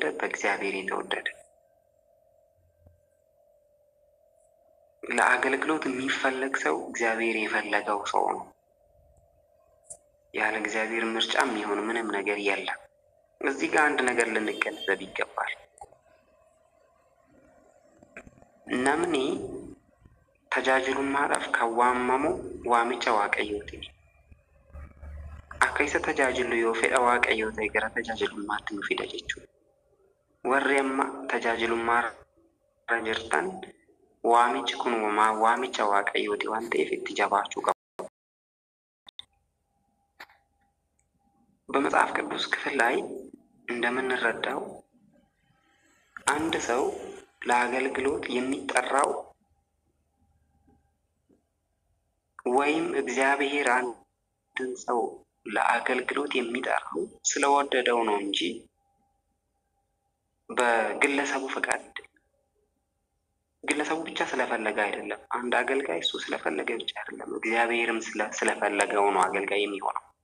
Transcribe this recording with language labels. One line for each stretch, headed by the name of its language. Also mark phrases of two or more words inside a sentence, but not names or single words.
Amharic: በእግዚአብሔር የተወደደ። ለአገልግሎት የሚፈለግ ሰው እግዚአብሔር የፈለገው ሰው ነው። ያለ እግዚአብሔር ምርጫ የሚሆን ምንም ነገር የለም። እዚህ ጋር አንድ ነገር ልንገነዘብ ይገባል።
Oromo: namni tajaajilummaadhaaf kan waamamu waamicha waaqayyooti. Akka isa tajaajilu yoo fedha waaqayyoo ta'e gara tajaajilummaatti nu fida jechuudha. Warri amma tajaajilummaarra jirtan waamichi kun waamicha waaqayyooti waan ta'eef itti jabaachuu qabu.
Amharic: በመጽሐፍ ቅዱስ ክፍል ላይ እንደምንረዳው አንድ ሰው ለአገልግሎት የሚጠራው ወይም እግዚአብሔር አንድን ሰው ለአገልግሎት የሚጠራው ስለወደደው ነው እንጂ በግለሰቡ ፈቃድ ግለሰቡ ብቻ ስለፈለገ አይደለም። አንድ አገልጋይ እሱ ስለፈለገ ብቻ አይደለም፣ እግዚአብሔርም ስለፈለገው ነው አገልጋይ የሚሆነው።